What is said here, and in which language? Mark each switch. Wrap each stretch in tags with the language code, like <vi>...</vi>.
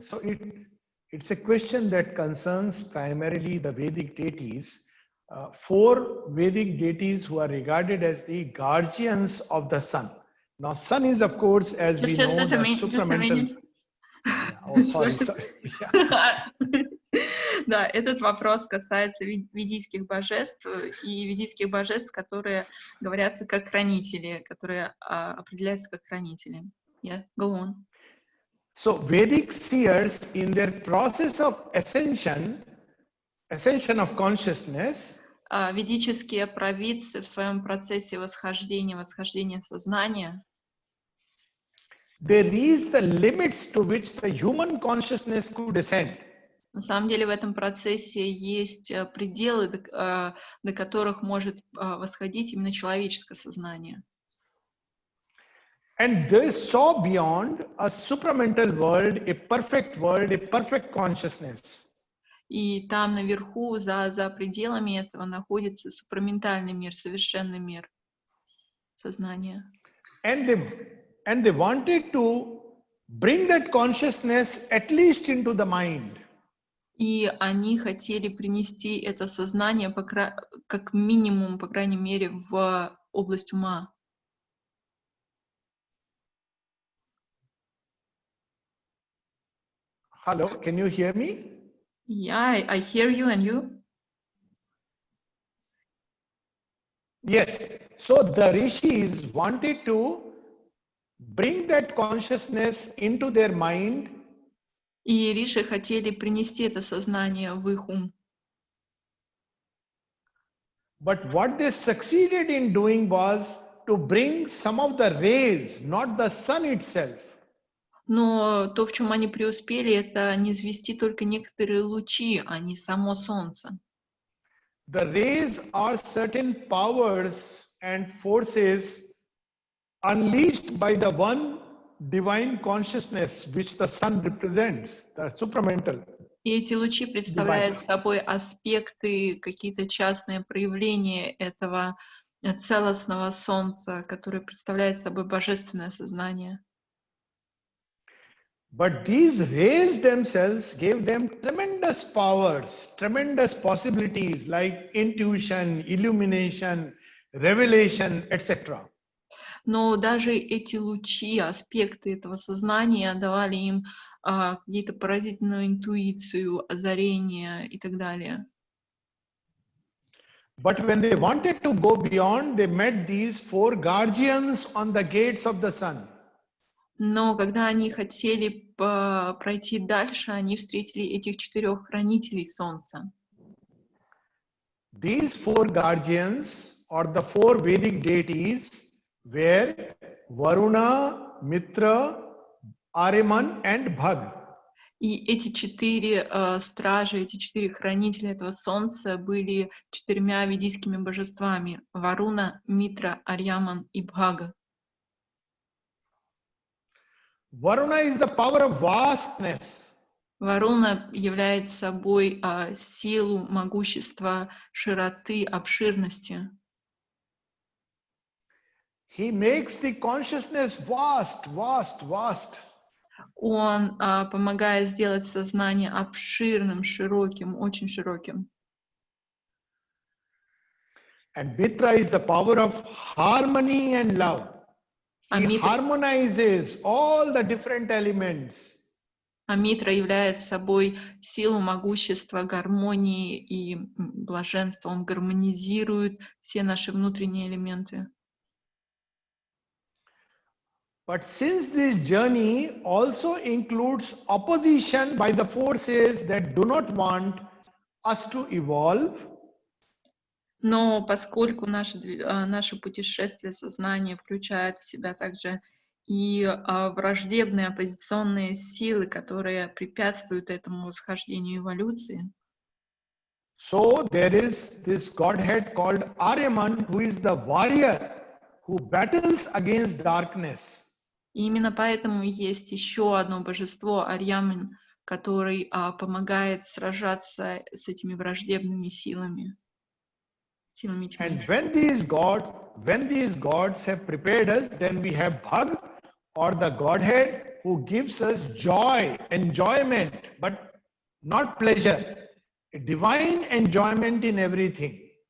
<en>So it's a question that concerns primarily the Vedic deities. 4 Vedic deities who are regarded as the guardians of the sun. Now, sun is, of course, as we know, the supramental. Oh, sorry. Yeah.</en> <ru>Да, этот вопрос касается ведийских божеств и ведийских божеств, которые говорятся как хранители, которые определяются как хранители.</ru> <en>Yeah, go on. So Vedic seers in their process of ascension of consciousness,</en> <ru>ведические провидцы в своем процессе восхождения сознания,</ru> <en>they reach the limits to which the human consciousness could ascend.</en> <ru>На самом деле в этом процессе есть пределы, до которых может восходить именно человеческое сознание.</ru> <en>And they saw beyond a supramental world, a perfect consciousness.</en> <ru>И там наверху, за пределами этого, находится супраментальный мир, совершенный мир сознания.</ru> <en>And they wanted to bring that consciousness at least into the mind.</en> <ru>И они хотели принести это сознание как минимум, по крайней мере, в область ума.</ru> <en>Hello, can you hear me? Yeah, I hear you, and you? Yes. So the rishis wanted to bring that consciousness into their mind.</en> <ru>И риши хотели принести это сознание в их ум.</ru> <en>But what they succeeded in doing was to bring some of the rays, not the sun itself.</en> <ru>Но то, в чем они преуспели, это не низвести только некоторые лучи, а не само солнце.</ru> <en>The rays are certain powers and forces unleashed by the one divine consciousness which the sun represents, the supramental.</en> <ru>И эти лучи представляют собой аспекты, какие-то частные проявления этого целостного солнца, которое представляет собой божественное сознание.</ru> <en>But these rays themselves gave them tremendous powers, tremendous possibilities like intuition, illumination, revelation, etc.</en> <ru>Но даже эти лучи, аспекты этого сознания давали им какие-то поразительную интуицию, озарение и так далее.</ru> <en>But when they wanted to go beyond, they met these four guardians on the gates of the sun.</en> <ru>Но когда они хотели пройти дальше, они встретили этих 4 хранителей солнца.</ru> <en>These four guardians, or the four Vedic deities, were Varuna, Mitra, Ariman, and Bhag.</en> <ru>И эти 4 стражи, эти 4 хранителя этого солнца были 4 ведийскими божествами: Варуна, Митра, Арьяман и Бхага.</ru> <en>Varuna is the power of vastness.</en> <ru>Варуна является собой силу, могущество, широты, обширности.</ru> <en>He makes the consciousness vast, vast, vast.</en> <ru>Он помогает сделать сознание обширным, широким, очень широким.</ru> <en>And Mitra is the power of harmony and love. He harmonizes all the different elements.</en> <ru>А Митра является собой силу, могущества, гармонии и блаженства. Он гармонизирует все наши внутренние элементы.</ru> <en>But since this journey also includes opposition by the forces that do not want us to evolve,</en> <ru>но поскольку наше путешествие сознания включает в себя также и враждебные оппозиционные силы, которые препятствуют этому восхождению эволюции,</ru> <en>so there is this Godhead called Aryaman, who is the warrior who battles against darkness.</en> <ru>И именно поэтому есть еще одно божество, Арьяман, который помогает сражаться с этими враждебными силами.</ru> <en>And when these gods have prepared us, then we have Bhag, or the Godhead, who gives us joy, enjoyment, but not pleasure, a divine enjoyment in everything.</en>